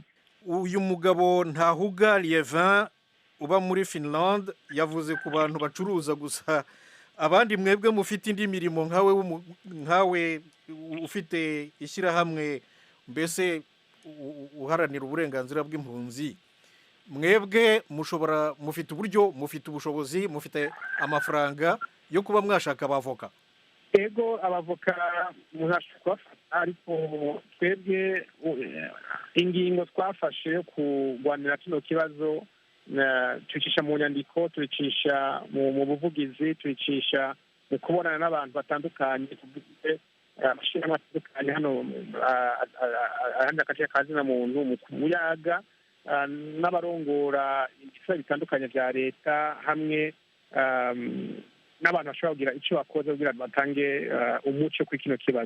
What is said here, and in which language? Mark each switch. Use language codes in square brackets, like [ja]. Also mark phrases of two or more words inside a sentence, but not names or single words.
[rw] Uyu mugabo ntahuga Lievin uba muri Finland yavuze ku bantu bacuruza gusa, abandi mwebwe mufite indi mirimo nkawe ufite ishyirahamwe mbese uharanira uburenganzira bw'impunzi, mwebwe mufite uburyo, mufite ubushobozi, mufite amafaranga yo kuba mwashaka abavoka? [rn] Ego abavoka murashaka, ariko twebwe ingingo twafashe yo kurwanira kino kibazo tubicisha mu nyandiko, tubicisha mu buvugizi, tubicisha mu kubonana n'abantu batandukanye, amashyirahamwe atandukanye hano ahandi agace kazina muntu mu Biyaga, n'abarongora ibiciro bitandukanye bya leta, hamwe n'abantu bashobora kugira icyo bakoze kugira ngo batange umuco kuri kino kibazo.